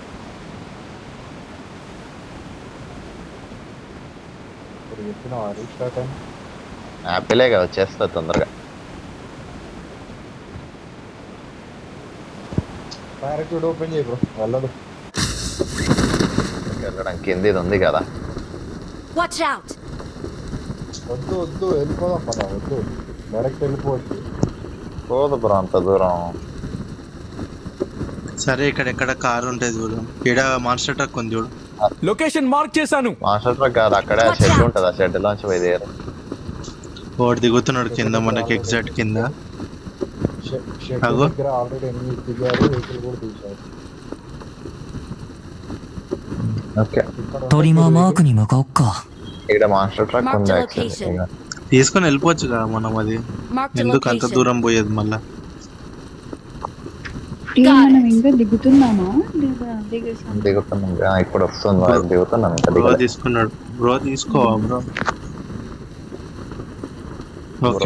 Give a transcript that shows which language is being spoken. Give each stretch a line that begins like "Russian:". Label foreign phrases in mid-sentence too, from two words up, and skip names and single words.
Telugu: ఇప్పుడు చెప్పిన రీస్టార్ట్ అని. యాపిలేగా వచ్చేస్తా తొందరగా. పారాచూట్ ఓపెన్ చేయి బ్రో, వెళ్ళదు. వెళ్ళడం కింద ఇది ఉంది కదా.
English: Watch out.
Telugu: వద్దు వెళ్ళిపోదాం పద. వద్దు, డైరెక్ట్ వెళ్ళిపోవచ్చు. పోదు బ్రో అంత దూరం. సరే ఇక్కడ కారు ఉంటుంది చూడు, ఇక్కడ
English: monster truck
Telugu: ఉంది చూడు.
English: location mark
Telugu: చేశాను.
English: master truck
Telugu: కాదు, అక్కడే షెడ్ ఉంటుంది. ఆ షెడ్ లోంచి పోయేది. వాడు దిగుతున్నాడు కింద, మనకి ఎగ్జాక్ట్ కింద. షెడ్ అగో. దగ్గర ఆల్రెడీ ఎన్ని దిగారు, వెహికల్ కూడా తీశారు. ఓకే,
Japanese: トリマーマークに向かおっか。
Telugu: ఇక్కడ
English: master truck Mark
Telugu: ఉంది
English: the
Telugu: యాక్చువల్లీ.
English: location.
Telugu: తీసుకొని వెళ్ళిపోవచ్చు కదా మనం. అది
English: Mark the
Telugu: ఎందుకు అంత
English: location.
Telugu: దూరం పోయేది మళ్ళా? మనం ఇంకా దిగుతున్నామా లేదా దిగేసాం? దిగుతున్నాం. ఇప్పుడు వస్తుంది, దిగుతున్నాం. ఇంకా బ్రో దిగలేదు. తీసుకున్నాడు. బ్రో తీసుకోవా బ్రో? ఓకే,